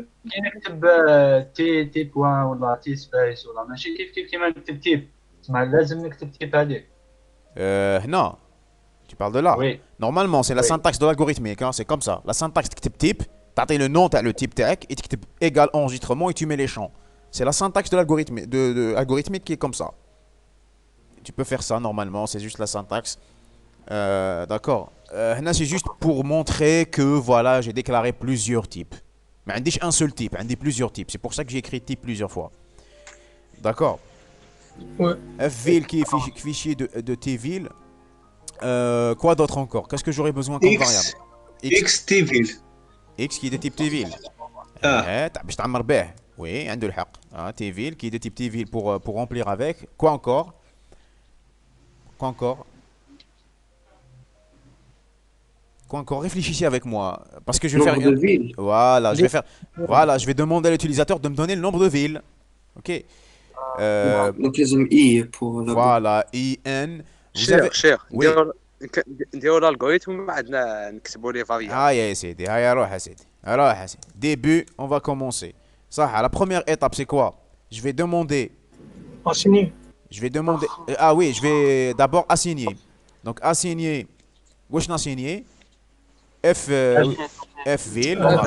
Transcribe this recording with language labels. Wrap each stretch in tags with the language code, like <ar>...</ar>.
<ar>كي نكتب تي بوان ولا تي سبيس ولا ماشي كيما نكتب تيب تسمى لازم نكتب تيب هذيك.</ar> <fr>Non. Tu parles de là? Oui. Normalement, c'est la syntaxe de l'algorithmique, hein, c'est comme ça. La syntaxe, tu type, tu as le nom, tu as le type tag, et tu égal enregistrement et tu mets les champs. C'est la syntaxe de l'algorithme algorithmique qui est comme ça. Tu peux faire ça normalement, c'est juste la syntaxe. D'accord. Là, c'est juste pour montrer que voilà, j'ai déclaré plusieurs types. Mais on dit un seul type, on dit plusieurs types. C'est pour ça que j'ai écrit type plusieurs fois. D'accord. Ouais. Fville qui est fichier de tville. Quoi d'autre encore? Qu'est-ce que j'aurais besoin comme variable? xtville. X qui est de type tville.</fr> <ar>باش تعمر به.</ar> <fr>Oui,</fr> <ar>عنده الحق.</ar> <fr>tville qui est de type tville pour remplir avec. Quoi encore? Réfléchissez avec moi parce que je vais faire de villes. Voilà, je vais demander à l'utilisateur de me donner le nombre de villes. OK. Donc les hommes I pour la Voilà, IN.</fr> <ar>شيخ</ar> <fr>Oui.</fr> <ar>نديرو الالغوريثم ومن بعد نكتبوا لي فاريابل. يا سيدي هيا روح يا سيدي.</ar> <fr>Début, on va commencer. Ça, la première étape, c'est quoi? Je vais demander. Assigner. Je vais demander. Ah oui, je vais d'abord assigner. Donc assigner.</fr> <ar>واش ناسيني؟ F ville.</ar>